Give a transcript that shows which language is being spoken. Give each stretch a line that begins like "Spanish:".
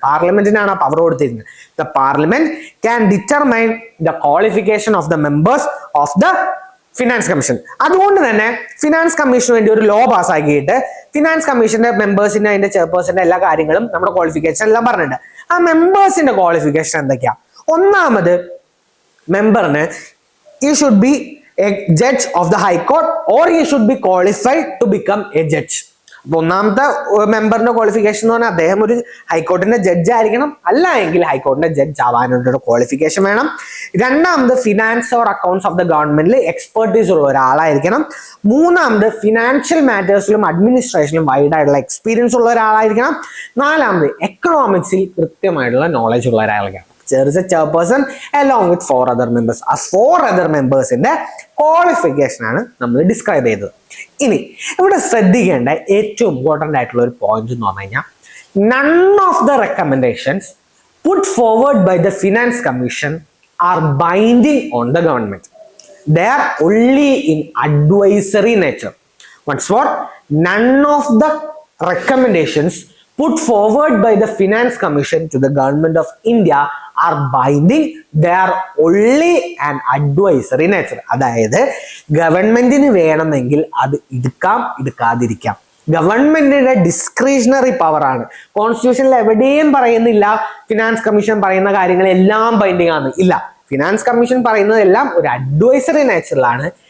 Malayalam: പാർലമെന്റിനാണ് ആ പവർ കൊടുത്തിരിക്കുന്നത്.
English: The parliament can determine the qualification of the members of the finance commission.
Malayalam: അതുകൊണ്ട് തന്നെ finance commission വേണ്ടി ഒരു ലോ പാസ്സാക്കിയിട്ട് ഫിനാൻസ് കമ്മീഷന്റെ മെമ്പേഴ്സിന്റെ അതിന്റെ ചെയർപേഴ്സന്റെ എല്ലാ കാര്യങ്ങളും നമ്മുടെ ക്വാളിഫിക്കേഷൻ എല്ലാം പറഞ്ഞിട്ടുണ്ട്. ആ മെമ്പേഴ്സിന്റെ ക്വാളിഫിക്കേഷൻ എന്തൊക്കെയാ? ഒന്നാമത്, മെമ്പറിന്
English: he should be a judge of the high court or he should be qualified to become a judge.
Malayalam: അപ്പൊ ഒന്നാമത്തെ മെമ്പറിന്റെ ക്വാളിഫിക്കേഷൻ എന്ന് പറഞ്ഞാൽ അദ്ദേഹം ഒരു ഹൈക്കോർട്ടിന്റെ ജഡ്ജ് ആയിരിക്കണം, അല്ല എങ്കിൽ ഹൈക്കോർട്ടിന്റെ ജഡ്ജ് ആവാനുള്ള ക്വാളിഫിക്കേഷൻ വേണം. രണ്ടാമത്, finance or accounts of the ഗവൺമെന്റിൽ എക്സ്പെർട്ടീസ് ഉള്ള ഒരാളായിരിക്കണം. മൂന്നാമത്, ഫിനാൻഷ്യൽ മാറ്റേഴ്സിലും അഡ്മിനിസ്ട്രേഷനിലും വൈഡ് ആയിട്ടുള്ള എക്സ്പീരിയൻസ് ഉള്ള ഒരാളായിരിക്കണം. നാലാമത്, എക്കണോമിക്സിൽ കൃത്യമായിട്ടുള്ള നോളജ് ഉള്ള ഒരാളായിരിക്കണം.
English: There is a chairperson along with 4 other members.
Malayalam: ആ
English: 4 other members
Malayalam: ന്റെ ക്വാളിഫിക്കേഷൻ ആണ് നമ്മൾ ഡിസ്ക്രൈബ് ചെയ്തത്. ഇനി ഇവിടെ ശ്രദ്ധിക്കേണ്ട ഏറ്റവും ഇമ്പോർട്ടന്റ് ആയിട്ടുള്ള ഒരു പോയിന്റ് എന്ന് പറഞ്ഞു കഴിഞ്ഞാൽ,
English: None of the recommendations put forward by the finance commission are binding on the government. They are only in advisory nature. Once more, none of the recommendations put forward by the Finance Commission to the government of India are binding. They are only an advisory nature.
Malayalam: അതായത് ഗവൺമെന്റിന് വേണമെങ്കിൽ അത് എടുക്കാം, എടുക്കാതിരിക്കാം. ഗവൺമെന്റിന്റെ discretionary power ആണ്. കോൺസ്റ്റിറ്റ്യൂഷനിൽ എവിടെയും പറയുന്നില്ല finance commission പറയുന്ന കാര്യങ്ങളെല്ലാം ബൈൻഡിങ് ആണ്. ഇല്ല, ഫിനാൻസ് കമ്മീഷൻ പറയുന്നതെല്ലാം ഒരു അഡ്വൈസറി നേച്ചറിലാണ്.